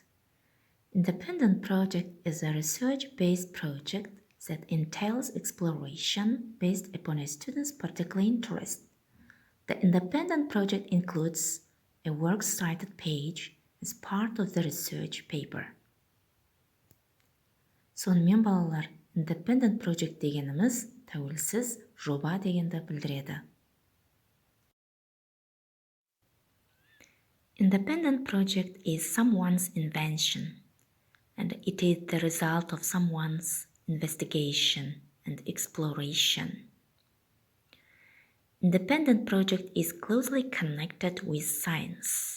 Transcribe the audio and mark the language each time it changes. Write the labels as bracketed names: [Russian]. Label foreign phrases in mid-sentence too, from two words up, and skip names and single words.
[English] Independent project is a research-based project that entails exploration based upon a student's particular interest. The independent project includes a works cited page as part of the research paper. [Kazakh] Сонымен балалар, [English] independent project [Kazakh] дегеніміз тәуелсіз жоба дегенді білдіреді. [English] Independent project is someone's invention, and it is the result of someone's investigation and exploration. Independent project is closely connected with science.